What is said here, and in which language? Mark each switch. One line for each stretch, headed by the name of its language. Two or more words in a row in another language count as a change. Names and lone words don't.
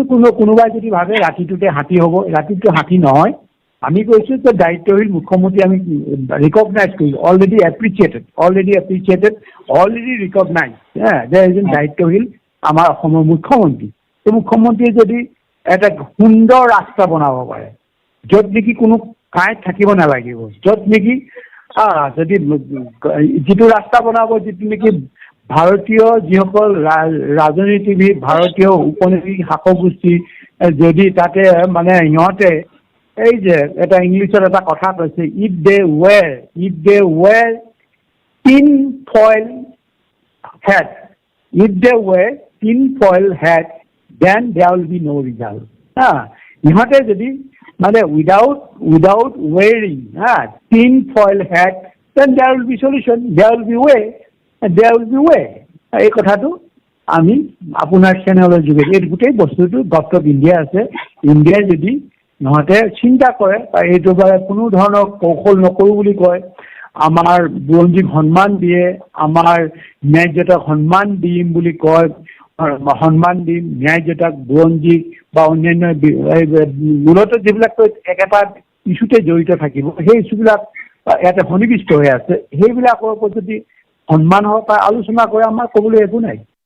Assamese: কোনোবাই যদি ভাবে ৰাতিটোতে হাতী হ'ব ৰাতিটো হাতী নহয় আমি কৈছো যে দায়িত্বশীল মুখ্যমন্ত্ৰী আমি ৰিকগনাইজ কৰিছো
English: already appreciated already recognize
Assamese: যে এজন দায়িত্বশীল আমাৰ অসমৰ মুখ্যমন্ত্ৰী এই মুখ্যমন্ত্ৰীয়ে যদি এটা সুন্দৰ ৰাস্তা বনাব পাৰে য'ত নেকি কোনো কাঁইট থাকিব নালাগিব য'ত নেকি যদি যিটো ৰাস্তা বনাব যিটো নেকি ভাৰতীয় যিসকল ৰাজনীতিবিদ ভাৰতীয় উপনৈতিক শাসকগোষ্ঠী যদি তাতে মানে সিহঁতে এই যে এটা ইংলিছত এটা কথা কৈছে,
English: if they wear tin foil hat, then there will be no result.
Assamese: ইহঁতে যদি মানে
English: without wearing tin foil hat, then there will be solution, there will be way.
Assamese: এই কথাটো আমি আপোনাৰ চেনেলৰ যোগেদি এই গোটেই বস্তুটো
English: Government of India
Assamese: আছে, ইণ্ডিয়াই যদি নহতে চিন্তা কৰে বা এইটো বাবে কোনো ধৰণৰ কৌশল নকৰোঁ বুলি কয়, আমাৰ বুৰঞ্জীক সন্মান দিয়ে, আমাৰ ন্যায়যতাক সন্মান দিম বুলি কয়, সন্মান দিম ন্যায়যতাক, বুৰঞ্জীক বা অন্যান্য মূলত যিবিলাক একেটা ইছ্যুতে জড়িত থাকিব, সেই ইছ্যুবিলাক ইয়াতে সন্নিৱিষ্ট হৈ আছে, সেইবিলাকৰ ওপৰত যদি সন্মান হয় বা আলোচনা কৰে আমাৰ ক'বলৈ একো নাই।